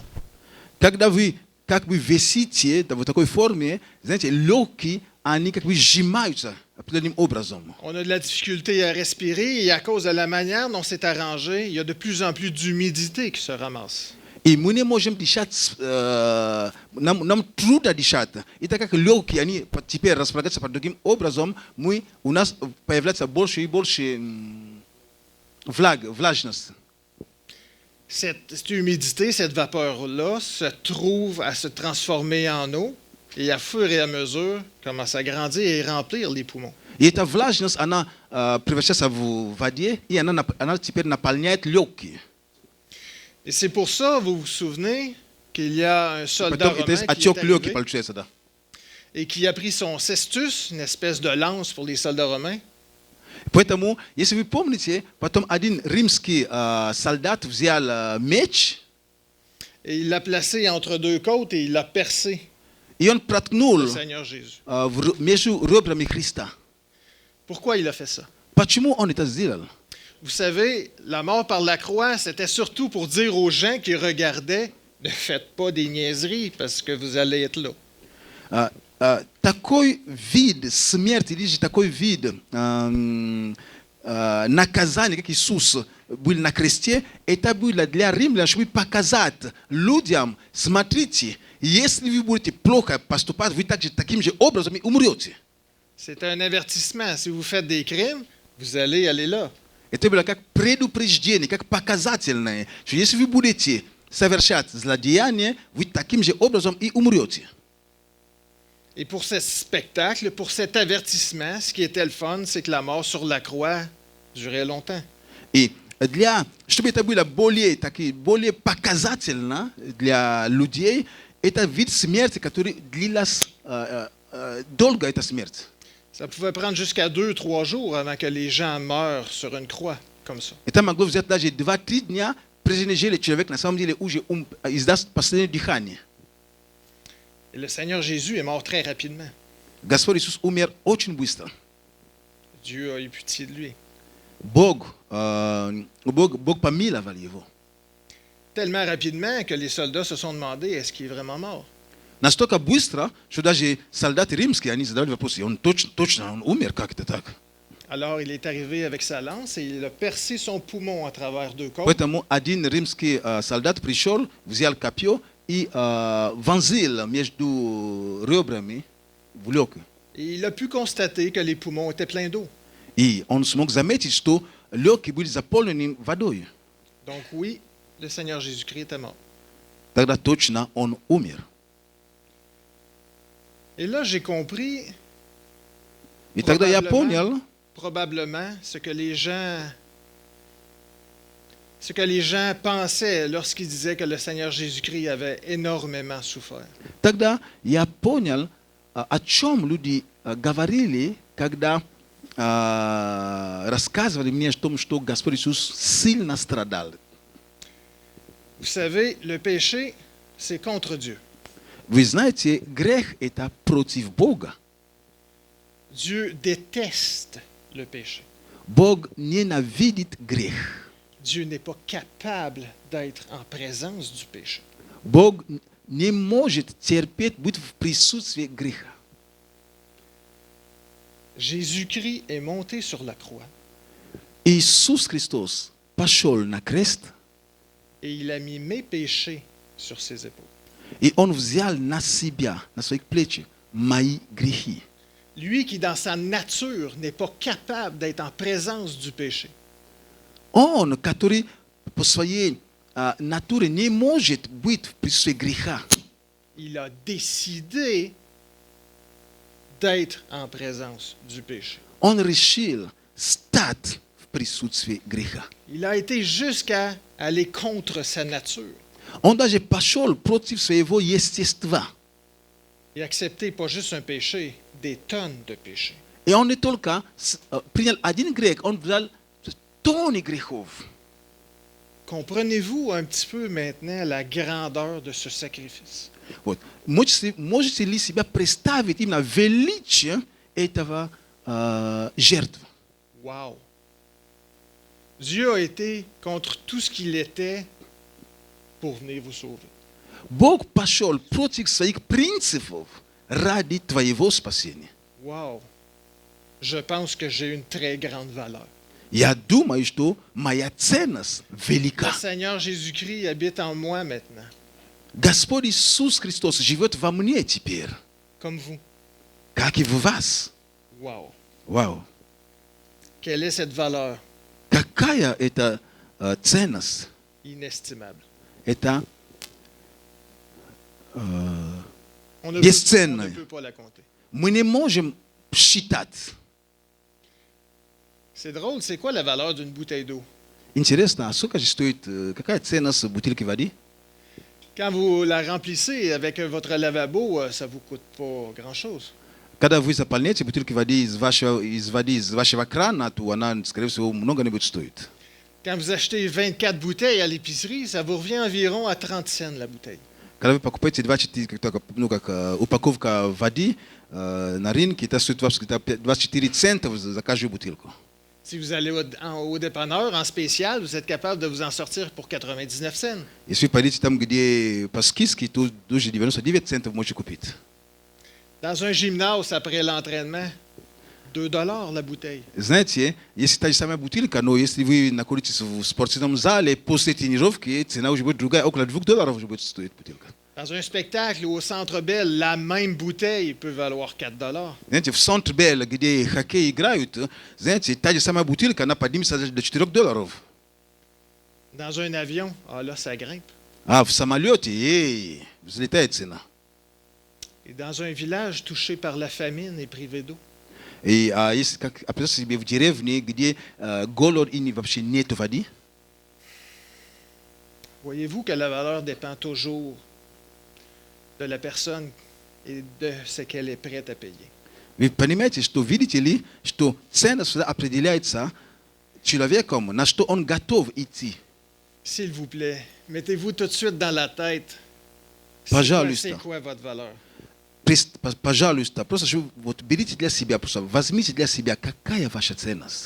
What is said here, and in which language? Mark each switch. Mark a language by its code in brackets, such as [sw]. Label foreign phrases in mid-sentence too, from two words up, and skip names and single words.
[ru] Когда вы как бы висите в такой форме, знаете, легкие, они как бы сжимаются определенным образом. [fr] On a de la difficulté à respirer et à cause de la manière dont c'est arrangé, il y a de plus en plus d'humidité qui se ramasse. [ru] И мы не можем дышать, нам трудно дышать. И так как легкие, они теперь располагаются под другим образом, у нас появляется больше и больше влажность. [fr] Cette humidité, cette vapeur-là, se trouve à se transformer en eau et à fur et à mesure commence à grandir et remplir les poumons. [ru] И эта влажность, она превращается в воде, и она теперь наполняет легкие. [fr] Et c'est pour ça, vous vous souvenez, qu'il y a un soldat [ru] Потом это [fr] romain qui est [ru] отек легкий [fr] arrivé [ru] получается, да. [fr] et qui a pris son cestus, une espèce de lance pour les soldats romains, [ru] Поэтому, если вы помните, потом один римский солдат взял меч, [fr] et il l'a placé entre deux côtes et il l'a percé, [ru] и он проткнул [fr] le Seigneur Jésus. [ru] между ребрами Христа. [fr] Pourquoi il a fait ça? [ru] Почему он это сделал? [fr] Vous savez, la mort par la croix, c'était surtout pour dire aux gens qui regardaient, ne faites pas des niaiseries parce que vous allez être là. [ru] Такой вид смерти, или же такой вид наказания, как Иисус был на кресте, это было для римлян, чтобы показать людям, смотрите, если вы будете плохо поступать, вы также таким же образом и умрете. [fr] C'est un avertissement. Si vous faites des crimes, vous allez aller là. [ru] Это было как предупреждение, как показательное, что если вы будете совершать злодеяние, вы таким же образом и умрете. [fr] Et pour ce spectacle, pour cet avertissement, ce qui était le fun, c'est que la mort sur la croix durait longtemps. [ru] И чтобы это было более показательно для людей, это вид смерти, который длилась долго, эта смерть. [fr] Ça pouvait prendre jusqu'à 2-3 jours avant que les gens meurent sur une croix, comme ça. [ru] Это могло взять даже 2-3 дня, прежде нежели человек на самом деле уже издаст последнее дыхание. [fr] Et le Seigneur Jésus est mort très rapidement. [ru] Господь Иисус умер очень быстро. [fr] Dieu a eu pitié de lui. [ru] Бог помиловал его. [fr] Tellement rapidement que les soldats se sont demandé, est-ce qu'il est vraiment mort? [ru] Настолько быстро, что даже солдаты римские, они задавали вопрос, он точно он умер, как это так? [fr] Alors il est arrivé avec sa lance et il a percé son poumon à travers deux côtes. [ru] Поэтому один римский солдат пришел, взял копье и вонзил между ребрами в легкое. [fr] Et il a pu constater que les poumons étaient pleins d'eau. [ru] И он смог заметить, что легкие были заполнены водой. [fr] Donc oui, le Seigneur Jésus-Christ était mort. [ru] Тогда точно он умер. [fr] Et là, j'ai compris [ru] И тогда я понял, [fr] probablement ce que les gens pensaient lorsqu'ils disaient que le Seigneur Jésus-Christ avait énormément souffert. [ru] тогда я понял, о чем люди говорили, когда рассказывали мне о том, что Господь Иисус сильно страдал. [fr] Vous savez, le péché, c'est contre Dieu. [ru] Вы знаете, грех – это против Бога. [fr] Dieu déteste le péché. [ru] Бог ненавидит грех. [fr] Dieu n'est pas capable d'être en présence du péché. [ru] Бог не может терпеть быть в присутствии греха. [fr] Jésus-Christ est monté sur la croix [ru] Иисус Христос пошел на крест, [fr] et il a mis mes péchés sur ses épaules. [ru] и Он взял на себя, на свои плечи, мои грехи. [fr] Lui qui, dans sa nature, n'est pas capable d'être en présence du péché. [ru] On, который по своей натуре не может быть в присутствии греха. [fr] Il a décidé d'être en présence du péché. [ru] Он решил стать в присутствии греха. [fr] Il a été jusqu'à aller contre sa nature [ru] Он даже пошел против своего естества. [fr] et accepter pas juste un péché, des tonnes de péchés. [ru] И он не только принял один грех, он взял тонны грехов. [fr] Comprenez-vous un petit peu maintenant la grandeur de ce sacrifice? [ru] Вот. Можете ли себя представить именно величие этого жертвы? [fr] Wow! Dieu a été contre tout ce qu'il était pour venir vous sauver. [ru] Бог пошел против своих принципов ради твоего спасения. [fr] Wow! Je pense que j'ai une très grande valeur. [ru] Я думаю, что моя ценность велика. [fr] Le Seigneur Jésus-Christ habite en moi maintenant, [ru] Господь Иисус Христос живет во мне теперь, [fr] comme vous. [ru] как и в вас. [fr] Wow! [ru] Вау! [fr] Quelle est cette valeur [ru] Какая это ценность? [fr] inestimable? [ru] Это [fr] On ne [ru] Бесценная. [fr] peut pas la compter. [ru] мы не можем считать. [fr] C'est drôle, c'est quoi la valeur d'une bouteille d'eau? [ru] Интересно, а сколько же стоит, какая ценность бутылки воды? [fr] Quand vous la remplissez avec votre lavabo, ça ne vous coûte pas grand-chose. [ru] Когда вы заполняете бутылки воды из вашего крана, то она, скорее всего, много не будет стоить. [fr] Quand vous achetez 24 bouteilles à l'épicerie, ça vous revient environ à 30 cents la bouteille. [ru] Когда вы покупаете 24, упаковка воды на рынке, это стоит 24 цента за каждую бутылку. [fr] Si vous allez au dépanneur en spécial, vous êtes capable de vous en sortir pour 99 cents. [ru] Если вы пойдете там, где по скидке, то даже 99 центов можете купить. [fr] Dans un gymnase, après l'entraînement, $2 la bouteille. [ru] Знаете, если та же самая бутылка, но если вы находитесь в спортивном зале, после тренировки, цена уже будет другая, около $2 уже будет стоить бутылка. [fr] Dans un spectacle ou au Centre Bell, la même bouteille peut valoir $4. [ru] Знаете, в Центре Белл, где хоккей играют, знаете, та же самая бутылка, она поднимется до $4. [fr] Dans un avion, là, ça grimpe. [ru] А в самолете, взлетает цена. [fr] Et dans un village touché par la famine et privé d'eau. [ru] И если как представьте себе в деревне, где голод и вообще нет воды, [fr] Voyez-vous que la valeur dépend toujours de la personne et de ce qu'elle est prête à payer. [ru] вы понимаете, что, видите ли, что ценность определяется человеком, на что он готов идти. [fr] S'il vous plaît, mettez-vous tout de suite dans la tête. [ru] Пожалуйста. [fr] C'est quoi votre valeur? [ru] Пожалуйста, просто вот берите для себя, просто возьмите для себя, какая ваша ценность.